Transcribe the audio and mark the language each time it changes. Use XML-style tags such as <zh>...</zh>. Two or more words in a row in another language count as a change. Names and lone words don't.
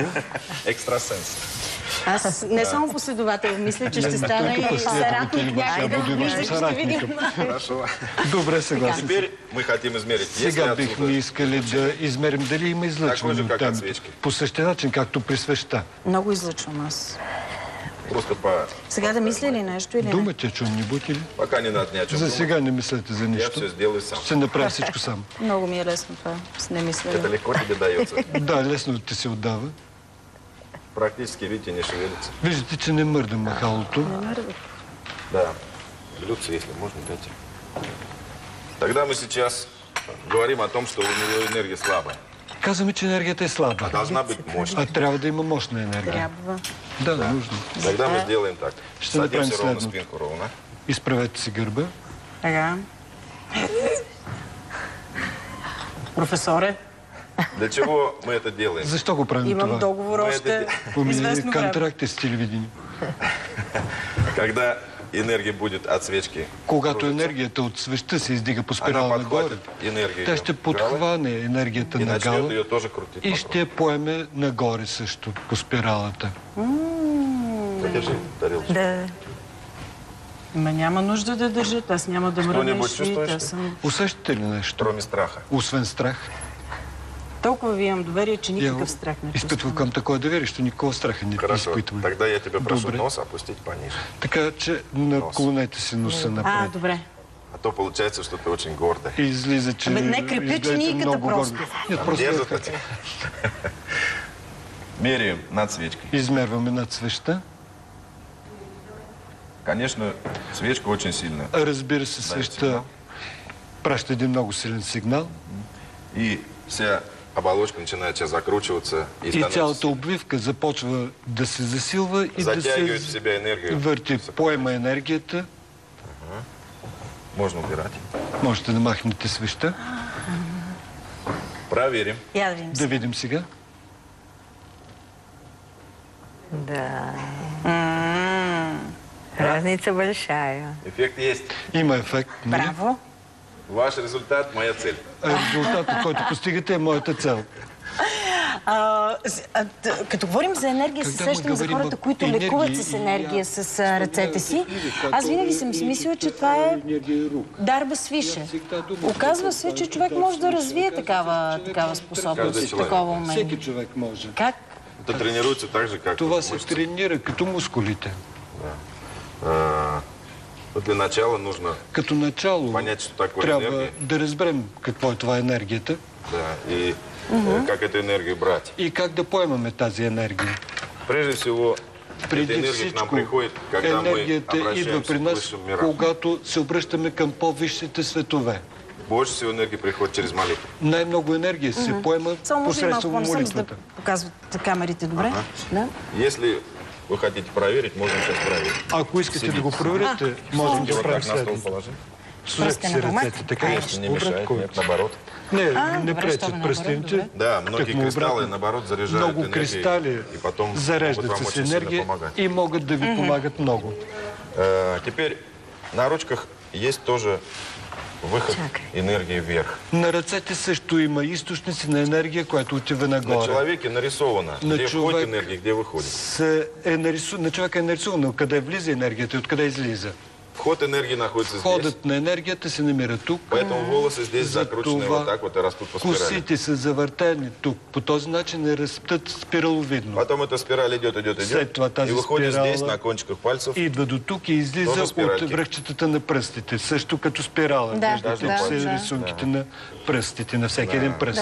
<bg>Екстрасенс. Аз не съм последовател, мисля, че ще стана и съратник някъде. Вижда, ще видим.</bg> <ru>Хорошо.</ru> <bg>Добре, съгласен.</bg> <ru>Теперь мы хотим измерить.</ru> <bg>Сега бихме искали да измерим дали има излъчване от там. По същия начин, както при свеща. Много излъчвам аз. Просто по... Сега да мисля ли нещо или не?</bg> <ru>Думате о чем-нибудь или? Пока не надо ни о чем.</ru> <bg>За сега не мислете за нищо.</bg> <ru>Я все сделаю сам.</ru> <bg>Ще направя всичко сам. Много ми е лесно това, с не мисля.</bg> <ru>Это легко тебе дается.</ru> <bg>Да, лесно ти се отдава.</bg> <ru>Практически, видите, не шевелится.</ru> <bg>Виждате, че не мърда махалото. Не мърда. Да.</bg> <ru>Блюдце, если можно, дайте. Тогда мы сейчас говорим о том, что у него энергия слабая.</ru> <bg>Казваме, че енергията е слаба.</bg> <ru>А должна быть мощная.</ru> <bg>А трябва да има мощна енергия. Трябва.</bg> <ru>Да, нужно. Тогда мы сделаем так.</ru> <bg>Ще направим</bg> <ru>Садимся ровно,</ru> <bg>следното.</bg> <ru>спинку ровно.</ru> <bg>Изправете си гърба. Така. Професоре,</bg> <ru>Для чего мы это делаем?</ru> <bg>Защо го правим имам това? договор още известно време. Контракт е с телевидение.</bg> <ru>Когда энергия будет от свечки,</ru> <bg>Когато енергията от свеща се издига по спирала</bg> <ru>она</ru> <bg>нагоре,</bg> <ru>подхватит энергию</ru> <bg>тя ще подхване енергията</bg> <ru>и</ru> <bg>на</bg> <ru>начнет</ru> <bg>гала</bg> <ru>ее тоже крутить.</ru> <bg>и ще я поеме нагоре също по спиралата.</bg> <ru>Подержи тарелочку.</ru> <bg>Да. Ма няма нужда да държат, аз няма да мръдна и</bg> <ru>Що-нибудь</ru> <bg>ще видите. чувстваш? Аз съм... Усещате ли нещо?</bg> <ru>Кроме страха.</ru> <bg>Освен страх. Толкова ви имам доверие, че</bg> <ru>Я</ru> <bg>никакъв страх не изпитвам чувствам. към такова доверие, що никакво страха не</bg> <ru>Хорошо.</ru> <bg>изпитвам.</bg> <ru>Тогда я тебя прошу</ru> <bg>Добре.</bg> <ru>нос опустить пониже.</ru> <bg>Така че наклонете си носа напред. Добре.</bg> <ru>А то получается, что ты очень гордая.</ru> <bg>И излиза, че Абе, не крепи изглеждате чинийката много просто. гордо.</bg> <ru>Нет, просто</ru> <bg>Дерзата ти.</bg> <ru>Меряем над свечкой.</ru> <bg>измерваме над свеща.</bg> <ru>Конечно, свечка очень сильная.</ru> <bg>Разбира се, свеща праща един много силен сигнал.</bg> <ru>И вся оболочка начинает сейчас закручиваться и</ru> <bg>И</bg> <ru>становится...</ru> <bg>цялата обвивка започва да се засилва и да</bg> <ru>Затягивает в</ru> <bg>се</bg> <ru>себя энергию.</ru> <bg>върти. Поема енергията.</bg> <ru>Можно убирать.</ru> <bg>Можете да махнете свеща.</bg> <ru>Проверим.</ru> <bg>Я да видим. Да видим сега. Да.</bg> <ru>Разница большая. Эффект есть.</ru> <bg>Има ефект. нали? Браво.</bg> <ru>Ваш результат – моя цель.</ru> <bg>Резултатът, който постигате, е моята цел. Като говорим за енергия, се</bg> <ru>Когда мы</ru> <bg>сещам за</bg> <ru>говорим</ru> <bg>хората,</bg> <ru>об</ru> <bg>които</bg> <ru>енергии,</ru> <bg>лекуват с енергия, с ръцете си. Аз винаги съм си мислила, че това е дарба свише. Оказва се, че човек може да развие такава способност, такова умение. Всеки човек може. Как?</bg> <ru>Это тренируется так же, как</ru> <bg>Това се</bg> <ru>мышцы.</ru> <bg>тренира като мускулите.</bg> <ru>Для начала нужно</ru> <bg>Като начало</bg> <ru>понять, что такое</ru> <bg>трябва</bg> <ru>энергия.</ru> <bg>да разберем какво е това енергията Да,</bg> <ru>и как эту энергию брать.</ru> <bg>и как да поемаме тази енергия.</bg> <ru>Прежде всего, эта</ru> <bg>Преди</bg> <ru>энергия к нам</ru> <bg>всичко,</bg> <ru>приходит, когда мы</ru> <bg>енергията идва</bg> <ru>обращаемся</ru> <bg>при</bg> <ru>к</ru> <bg>нас,</bg> <ru>высшим мирам.</ru> <bg>когато се обръщаме към по-висшите светове.</bg> <ru>Больше всего энергии приходит через молитву.</ru> <bg>Най-много енергия се поема Само може и малко посредством по-насам, за да молитвата. показват камерите добре. Да?</bg> <ru>Если вы хотите проверить, можем сейчас проверить.</ru> <bg>Ако искате да го проверите, можем да</bg> <ru>Вот</ru> <bg>правим</bg> <ru>так на стол</ru> <bg>следното.</bg> <ru>положим.</ru> <bg>Сложете си ръцете така,</bg> <ru>Конечно, не мешает,</ru> <bg>обратно.</bg> <ru>нет, наоборот.</ru> <bg>Не, не добре, пречат щом е пръстените.</bg> <ru>наоборот, Да, многие</ru> <bg>Тъкмо</bg> <ru>кристаллы,</ru> <bg>обратно.</bg> <ru>наоборот, заряжают</ru> <bg>Много</bg> <ru>энергией.</ru> <bg>кристали</bg> <ru>И потом могут</ru> <bg>зареждат</bg> <ru>вам</ru> <bg>с</bg> <ru>очень сильно</ru> <bg>енергия</bg> <ru>помогать.</ru> <bg>и могат да ви помагат много.</bg> <ru>Теперь на ручках есть тоже выход энергии вверх.</ru> <bg>На ръцете също има източници на енергия, която отива</bg> <ru>На</ru> <bg>нагоре.</bg> <ru>человеке нарисовано,</ru> <bg>На</bg> <ru>где</ru> <bg>човек</bg> <ru>входит энергия, где выходит.</ru> <bg>На човека е нарисувано къде влиза енергията и откъде излиза.</bg> <ru>Вход энергии находится здесь.</ru> <bg>Входът на енергията се намира тук.</bg> <ru>Поэтому волосы здесь закручены</ru> <bg>Затова</bg> <ru>вот так вот и растут по спирали.</ru> <bg>косите са завъртени тук. По този начин не растат спираловидно.</bg> <ru>Потом эта спираль идет,</ru> <bg>След това</bg> <ru>и</ru> <bg>тази</bg> <ru>выходит здесь</ru> <bg>спирала</bg> <ru>на кончиках пальцев.</ru> <bg>идва до тук и излиза</bg> <ru>Тоже</ru> <bg>от</bg> <ru>спиральки.</ru> <bg>връхчетата на пръстите. Също като спирала. Да, Виждате, да, че са да. рисунките на пръстите, на всеки един пръст.</bg>